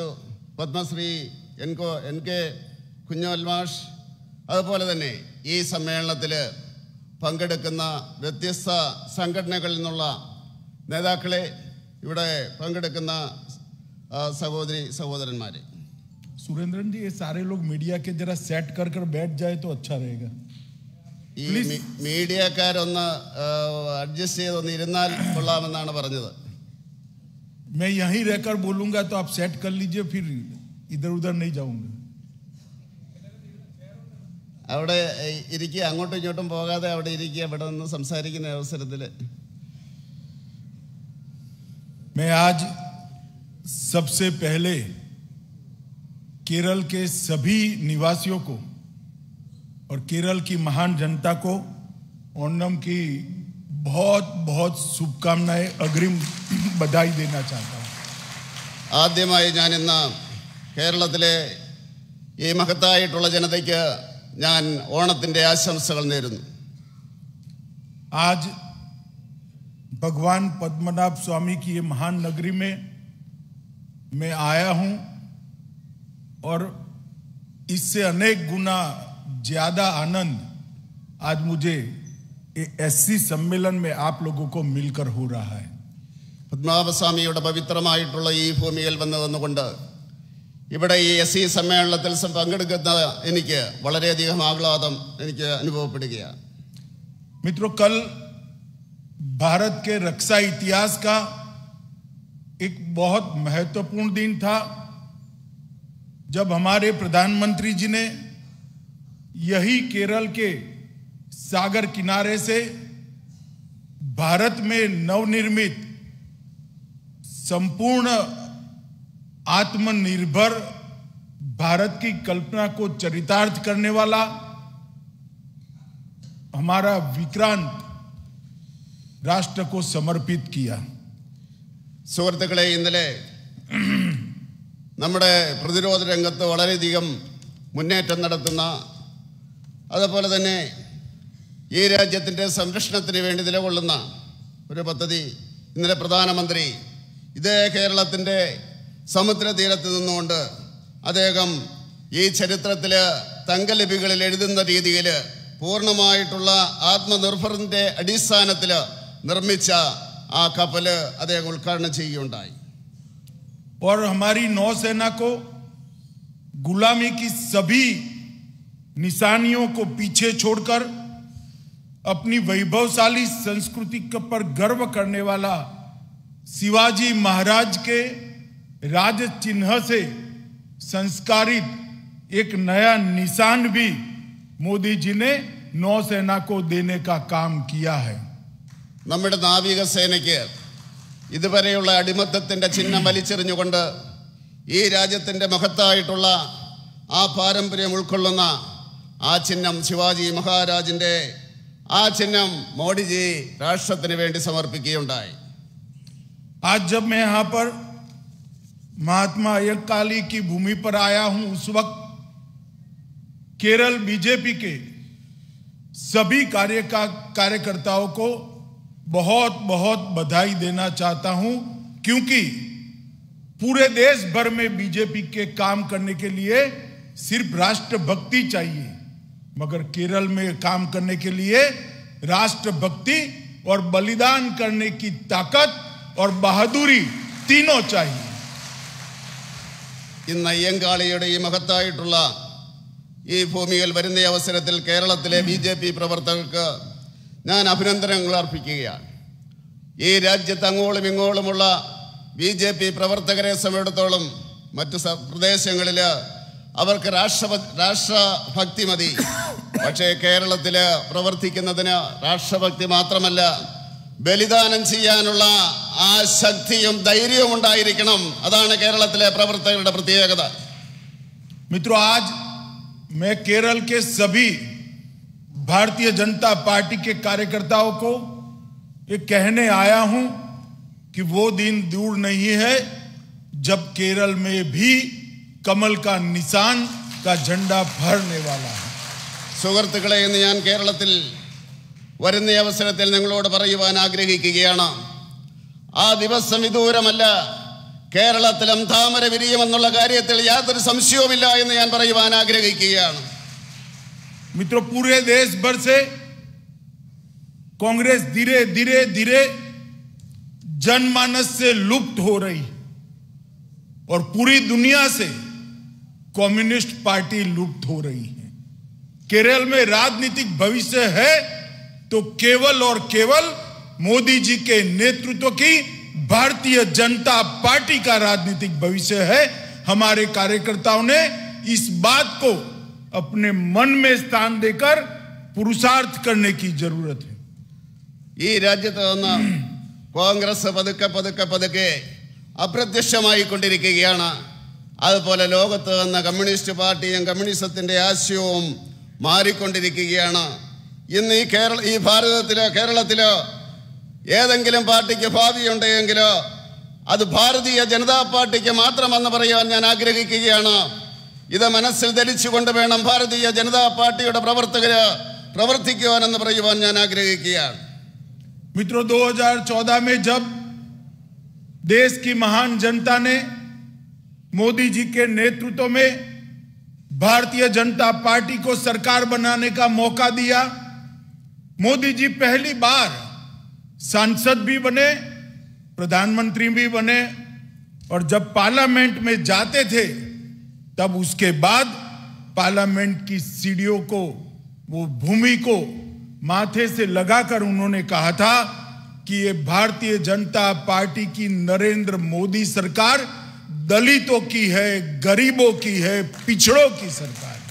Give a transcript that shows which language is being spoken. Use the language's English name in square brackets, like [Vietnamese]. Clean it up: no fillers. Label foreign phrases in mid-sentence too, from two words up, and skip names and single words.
[Malayalam] പത്മശ്രീ എൻ കെ കുഞ്ഞോൽമാഷ്, അതുപോലെ തന്നെ ഈ സമ്മേളനത്തിൽ പങ്കെടുക്കുന്ന വ്യത്യസ്ത സംഘടനകളിൽ നിന്നുള്ള നേതാക്കളെ, ഇവിടെ പങ്കെടുക്കുന്ന സഹോദരി സഹോദരന്മാരെ। [Hindi] सुरेंद्रन जी, ये सारे लोग मीडिया के जरा सेट कर बैठ जाए तो अच्छा रहेगा। [Malayalam] ഈ മീഡിയക്കാരൊന്ന് അഡ്ജസ്റ്റ് ചെയ്തൊന്ന് ഇരുന്നാൽ കൊള്ളാമെന്നാണ് പറഞ്ഞത്। [Hindi] मैं यहीं रहकर बोलूंगा तो आप सेट कर लीजिए, फिर इधर उधर नहीं जाऊंगा। [Malayalam] അവിടെ ഇരിക്കുക, അങ്ങോട്ടും ഇങ്ങോട്ടും പോകാതെ അവിടെ ഇരിക്കുക, ഇവിടെ നിന്ന് സംസാരിക്കുന്ന അവസരത്തിൽ। [Hindi] मैं आज सबसे पहले केरल के सभी निवासियों को और केरल की महान जनता को ओणम की बहुत बहुत शुभकामनाएं, अग्रिम बधाई देना चाहता हूं। [Malayalam] ആദ്യമായി ഞാൻ ഇന്ന് കേരളത്തിലെ ഈ മഹത്തായിട്ടുള്ള ജനതയ്ക്ക് ഞാൻ ഓണത്തിന്റെ ആശംസകൾ നേരുന്നു। [Hindi] आज भगवान पद्मनाभ स्वामी की ये महान नगरी में मैं आया हूं और इससे अनेक गुना ज्यादा आनंद आज मुझे एससी सम्मेलन में आप लोगों को मिलकर हो रहा है। [Malayalam] പത്മനാഭസ്വാമിയുടെ പവിത്രമായിട്ടുള്ള ഈ ഭൂമിയിൽ വന്നുകൊണ്ട് ഇവിടെ ഈ എസ് സമ്മേളനത്തിൽ പങ്കെടുക്കുന്ന എനിക്ക് വളരെയധികം ആഹ്ലാദം എനിക്ക് അനുഭവപ്പെടുകയാണ്। [Hindi] मित्रों, कल भारत के रक्षा इतिहास का एक बहुत महत्वपूर्ण दिन था जब हमारे प्रधानमंत्री जी ने यही केरल के सागर किनारे से भारत में नवनिर्मित संपूर्ण आत्मनिर्भर भारत की कल्पना को चरितार्थ करने वाला हमारा विक्रांत राष्ट्र को समर्पित किया। [Malayalam] സുഹൃത്തുക്കളെ, ഇന്നലെ നമ്മുടെ പ്രതിരോധ രംഗത്ത് വളരെയധികം മുന്നേറ്റം നടത്തുന്ന, അതുപോലെ തന്നെ ഈ രാജ്യത്തിൻ്റെ സംരക്ഷണത്തിന് വേണ്ടി നിലകൊള്ളുന്ന ഒരു പദ്ധതി ഇന്നലെ പ്രധാനമന്ത്രി ഇതേ കേരളത്തിൻ്റെ സമുദ്രതീരത്ത് നിന്നുകൊണ്ട് അദ്ദേഹം ഈ ചരിത്രത്തിൽ തങ്കലിപികളിൽ എഴുതുന്ന രീതിയിൽ പൂർണ്ണമായിട്ടുള്ള ആത്മനിർഭറിൻ്റെ അടിസ്ഥാനത്തിൽ നിർമ്മിച്ച ആ കപ്പല് അദ്ദേഹം ഉദ്ഘാടനം ചെയ്യുകയുണ്ടായി। [Hindi] और हमारी नौसेना को गुलामी की सभी निशानियों को पीछे छोड़कर अपनी वैभवशाली संस्कृति पर गर्व करने वाला शिवाजी महाराज के राज चिन्ह से संस्कारित एक नया निशान भी मोदी जी ने नौसेना को देने का काम किया है। [Malayalam] നമ്മുടെ നാവികസേനയ്ക്ക് ഇതുവരെയുള്ള അടിമത്തത്തിൻ്റെ ചിഹ്നം വലിച്ചെറിഞ്ഞുകൊണ്ട് ഈ രാജ്യത്തിൻ്റെ മഹത്തായിട്ടുള്ള ആ പാരമ്പര്യം ഉൾക്കൊള്ളുന്ന ആ ചിഹ്നം, ശിവാജി മഹാരാജിൻ്റെ ആ ചിഹ്നം മോഡിജി രാഷ്ട്രത്തിന് വേണ്ടി സമർപ്പിക്കുകയുണ്ടായി। [Hindi] आज जब मैं यहाँ पर महात्मा अय्यंकाली की भूमि पर आया हूं, उस वक्त केरल बीजेपी के सभी कार्यकर्ताओं को बहुत बहुत बधाई देना चाहता हूं, क्योंकि पूरे देश भर में बीजेपी के काम करने के लिए सिर्फ राष्ट्रभक्ति चाहिए, मगर केरल में काम करने के लिए राष्ट्रभक्ति और बलिदान करने की ताकत और बहादुरी तीनों चाहिए। [Malayalam] ഇന്ന് അയ്യങ്കാളിയുടെ ഈ മഹത്തായിട്ടുള്ള ഈ ഭൂമിയിൽ വരുന്ന അവസരത്തിൽ കേരളത്തിലെ BJP പ്രവർത്തകർക്ക് ഞാൻ അഭിനന്ദനങ്ങൾ അർപ്പിക്കുകയാണ്. ഈ രാജ്യത്ത് അങ്ങോളം ഇങ്ങോളുമുള്ള BJP പ്രവർത്തകരെ സംബന്ധിച്ചിടത്തോളം മറ്റു പ്രദേശങ്ങളിൽ അവർക്ക് രാഷ്ട്രഭക്തി മതി. പക്ഷേ കേരളത്തിൽ പ്രവർത്തിക്കുന്നതിന് രാഷ്ട്രഭക്തി മാത്രമല്ല, ബലിദാനം ചെയ്യാനുള്ള ആ ശക്തിയും ധൈര്യവും ഉണ്ടായിരിക്കണം. അതാണ് കേരളത്തിലെ പ്രവർത്തകരുടെ പ്രത്യേകത. मित्रों, आज मैं केरल के सभी भारतीय जनता पार्टी के कार्यकर्ताओं को ये कहने आया हूं कि वो दिन दूर नहीं है जब केरल में भी कमल का निशान का झंडा फहरने वाला है. സുഹൃത്തുക്കളെ, ഇന്ന് ഞാൻ കേരളത്തിൽ വരുന്ന അവസരത്തിൽ നിങ്ങളോട് പറയുവാൻ ആഗ്രഹിക്കുകയാണ്. ആ ദിവസം വിദൂരമല്ല. കേരളത്തിലും താമര വിരിയുമെന്നുള്ള കാര്യത്തിൽ യാതൊരു സംശയവുമില്ല എന്ന് ഞാൻ പറയുവാൻ ആഗ്രഹിക്കുകയാണ്. [Hindi] मित्रों, पूरे देश भर से कांग्रेस धीरे धीरे धीरे जनमानस से लुप्त हो रही और पूरी दुनिया से कम्युनिस्ट पार्टी लुप्त हो रही है. केरल में राजनीतिक भविष्य है तो केवल और केवल मोदी जी के नेतृत्व की भारतीय जनता पार्टी का राजनीतिक भविष्य है. हमारे कार्यकर्ताओं ने इस बात को अपने मन में स्थान देकर पुरुषार्थ करने की जरूरत है. [Malayalam] ഈ രാജ്യത്ത് നിന്ന് കോൺഗ്രസ് പതുക്കെ പതുക്കെ പതുക്കെ അപ്രത്യക്ഷമായിക്കൊണ്ടിരിക്കുകയാണ്. അതുപോലെ ലോകത്ത് നിന്ന് കമ്മ്യൂണിസ്റ്റ് പാർട്ടിയും കമ്മ്യൂണിസത്തിന്റെ ആശയവും മാറിക്കൊണ്ടിരിക്കുകയാണ്. ഇന്ന് ഈ കേരളത്തിൽ ഏതെങ്കിലും പാർട്ടിക്ക് ഭാവിയുണ്ടെങ്കിൽ അത് ഭാരതീയ ജനതാ പാർട്ടിക്ക് മാത്രമെന്ന് പറയാൻ ഞാൻ ആഗ്രഹിക്കുകയാണ്. ഇത് മനസ്സിൽ ധരിച്ചുകൊണ്ട് വേണം ഭാരതീയ ജനതാ പാർട്ടിയുടെ പ്രവർത്തകര് പ്രവർത്തിക്കുവാനെന്ന് പറയുവാൻ ഞാൻ ആഗ്രഹിക്കുകയാണ്. [Hindi] मित्रों, 2014 में जब देश की महान जनता ने मोदी जी के नेतृत्व में भारतीय जनता पार्टी को सरकार बनाने का मौका दिया, मोदी जी पहली बार सांसद भी बने, प्रधानमंत्री भी बने और जब पार्लियामेंट में जाते थे तब उसके बाद पार्लियामेंट की सीढ़ियों को, वो भूमि को माथे से लगाकर उन्होंने कहा था कि ये भारतीय जनता पार्टी की नरेंद्र मोदी सरकार दलितों की है, गरीबों की है, पिछड़ों की सरकार.